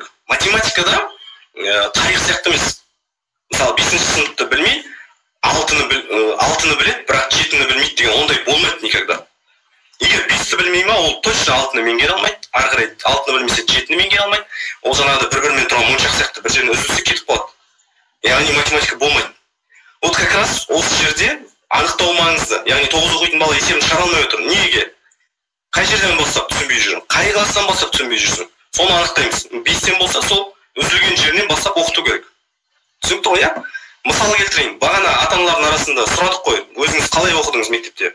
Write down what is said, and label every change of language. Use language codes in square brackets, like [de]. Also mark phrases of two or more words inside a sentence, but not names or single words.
[kk] Математикада тарих сияқты емес. Мысалы 5-ші сыныпты білмей, 6-ны біледі, бірақ 7-ні білмейді деген ондай болмайды никогда. Егер 5-ті білмей ма, ол точно 6-ны меңгере алмайды. Ары қарай 6-ны білмесе 7-ні меңгере алмайды. Ол жаңағыда бір-бірімен тұрған моншақ сияқты бір жеріне үзілсе кетіп қалады. Яғни математика болмайды. [ru] Вот как раз [kk] осы жерде анықтау маңызды. Яғни 9 оқитын бала есебін шығара алмай отыр. Неге? Қай жерден бастап түсінбей жүрсің? Қай класстан бастап түсінбей жүрсің? Соны анықтаймыз. 5-тен болса, сол үзілген жерінен бастап оқыту керек. Түсінікті ғой, иә? Мысал келтірейін. Бағана ата-аналардың арасында сұрадық қой, өзіңіз қалай оқыдыңыз мектепте?